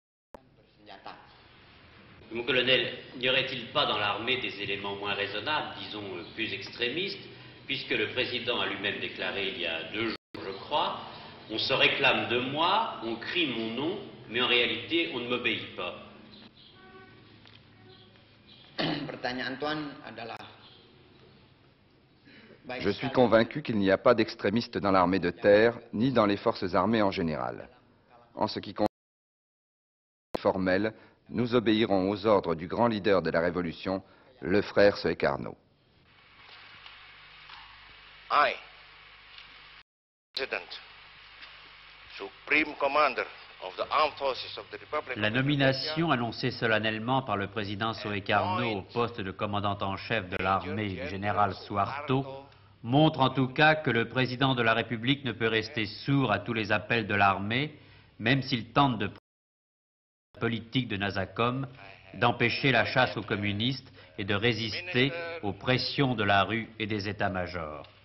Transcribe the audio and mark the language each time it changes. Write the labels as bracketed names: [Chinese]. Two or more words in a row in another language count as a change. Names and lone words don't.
[French] Mon colonel, n'y aurait-il pas dans l'armée des éléments moins raisonnables, disons plus extrémistes, puisque le président a lui-même déclaré il y a 2 jours, je crois, on se réclame de moi, on crie mon nom, mais en réalité, on ne m'obéit pas. [Indonesian] pertanyaan Tuan adalah [French] Je suis convaincu qu'il n'y a pas d'extrémistes dans l'armée de terre, ni dans les forces armées en général. En ce qui concerne les formels, nous obéirons aux ordres du grand leader de la Révolution, le frère Suekarno. [English] I, President, Supreme Commander of the Armed Forces of the Republic [French] La [English] of [French] nomination annoncée solennellement par le président Suekarno au poste de commandant en chef de l'armée du général Suharto montre en tout cas que le président de la République ne peut rester sourd à tous les appels de l'armée, même s'il tente de prendre la politique de Nasakom, d'empêcher la chasse aux communistes et de résister aux pressions de la rue et des états-majors.